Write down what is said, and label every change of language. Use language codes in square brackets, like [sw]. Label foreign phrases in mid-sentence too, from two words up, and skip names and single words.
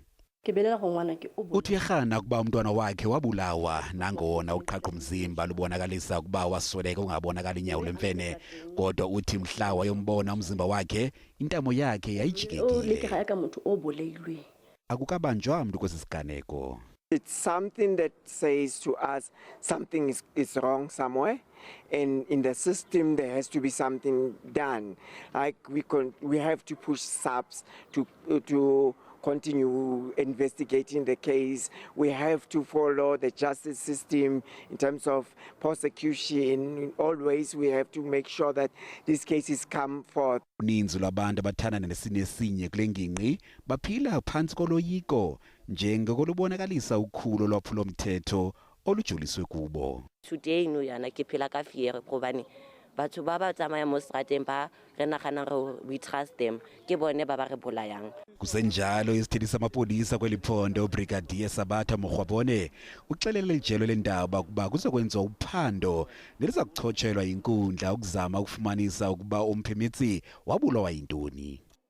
[xh] Uthi erhana ukuba umntwana wakhe wabulawa nangona uqhaqha umzimba lubonakalisa ukuba wasweleka ungabonakala inyawo lemfene, kodwa uthi mhla wayombona umzimba wakhe intamo yakhe yayijikekile. Akukabanjwa mntu kwesi siganeko. [en] It's something that says to us something is wrong somewhere, and in the system there has to be something done. Like we have to push SABC to continue investigating the case. We have to follow the justice system in terms of prosecution. In all ways, we have to make sure that these cases come forth. [xh] Uninzi lwabantu abathandana nesini esinye kule ngingqi baphila phansi koloyiko njengokolubonakalisa ukhulu lwaphulomthetho olujuliswe kubo. [tn] Today no yana ke phela ka fear gobane batho ba ba tsamaya mo strateng ba re nagana re [en] we trust them [tn] ke bone ba ba re bolayang. [xh] Kusenjalo isithili samapolisa kweliphondo uBrigadier Sabatha Mogwabone uxelele ijelo lendaba ukuba kuzokwenziwa uphando nelizakuchotshelwa inkundla ukuzama ukufumanisa ukuba Omphemetse wabulawa yintoni.